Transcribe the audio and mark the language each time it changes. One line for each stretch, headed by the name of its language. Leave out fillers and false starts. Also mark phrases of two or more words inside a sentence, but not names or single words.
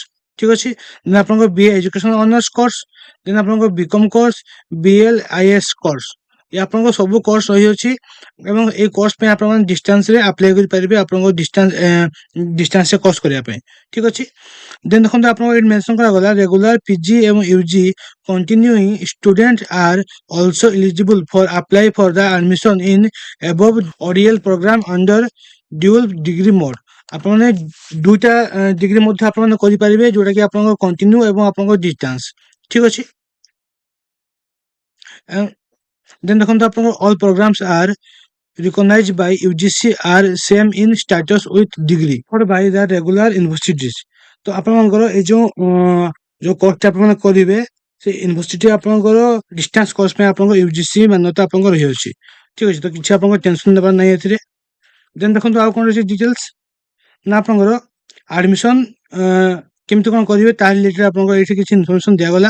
Odia: ଠିକ ଅଛି, ଦେନ୍ ଆପଣଙ୍କର
English: BA education honours course,
Odia: ଦେନ୍ ଆପଣଙ୍କର
English: BCom course, BLIS course
Odia: ଏ ଆପଣଙ୍କ ସବୁ କୋର୍ସ ରହିଅଛି ଏବଂ ଏଇ କୋର୍ସ ପାଇଁ ଆପଣମାନେ ଡିଷ୍ଟାନ୍ସରେ ଆପ୍ଲାଏ କରିପାରିବେ ଆପଣଙ୍କ ଡିଷ୍ଟାନ୍ସରେ କୋର୍ସ କରିବା ପାଇଁ। ଠିକ ଅଛି, ଦେନ୍ ଦେଖନ୍ତୁ ଆପଣଙ୍କ ଏଠି ମେନସନ କରାଗଲା
English: regular PG ଏବଂ UG continuing student are also eligible for apply for the admission in above ODL program under dual degree mode।
Odia: ଆପଣମାନେ ଦୁଇଟା ଡିଗ୍ରୀ ମଧ୍ୟ ଆପଣମାନେ କରିପାରିବେ ଯୋଉଟା କି ଆପଣଙ୍କ କଣ୍ଟିନ୍ୟୁ ଏବଂ ଆପଣଙ୍କ ଡିଷ୍ଟାନ୍ସ। ଠିକ ଅଛି, ଦେନ୍ ଦେଖନ୍ତୁ ଆପଣଙ୍କ
English: all programs are recognized by UGC are same in status with degree offered by the regular universities।
Odia: ତ ଆପଣଙ୍କର ଏଇ ଯୋଉ କୋର୍ସଟା ଆପଣମାନେ କରିବେ ସେ ୟୁନିଭର୍ସିଟି ଆପଣଙ୍କର ଡିଷ୍ଟାନ୍ସ କୋର୍ସ ପାଇଁ ଆପଣଙ୍କ UGC ମାନ୍ୟତା ଆପଣଙ୍କର ରହିଅଛି। ଠିକ ଅଛି, ତ କିଛି ଆପଣଙ୍କ ଟେନସନ ନେବାର ନାହିଁ ଏଥିରେ। ଦେନ୍ ଦେଖନ୍ତୁ ଆଉ କ'ଣ ରହିଛି ଡିଟେଲ୍ସ ନା ଆପଣଙ୍କର ଆଡମିସନ କେମିତି କ'ଣ କରିବେ ତା ରିଲେଟେଡ୍ ଆପଣଙ୍କର ଏଇଠି କିଛି ଇନଫର୍ମେସନ ଦିଆଗଲା।